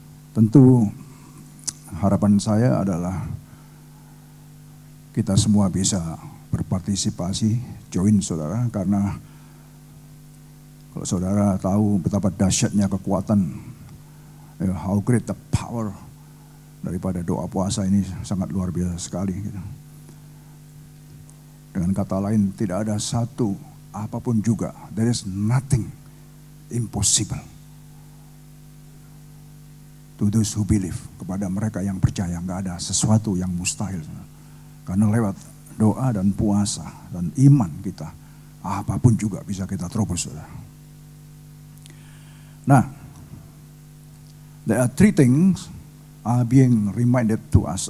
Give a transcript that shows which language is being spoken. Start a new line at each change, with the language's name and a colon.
Indonesian: Tentu harapan saya adalah kita semua bisa berpartisipasi,
English: join
Indonesian: saudara, karena kalau saudara tahu betapa dahsyatnya kekuatan,
English: how great the power
Indonesian: daripada doa puasa ini sangat luar biasa sekali. Gitu. Dengan kata lain, tidak ada satu apapun juga.
English: There is nothing impossible to those who believe.
Indonesian: Kepada mereka yang percaya, nggak ada sesuatu yang mustahil. Karena lewat doa dan puasa dan iman kita, apapun juga bisa kita terobos.
English: Nah, there are three things are being reminded to us.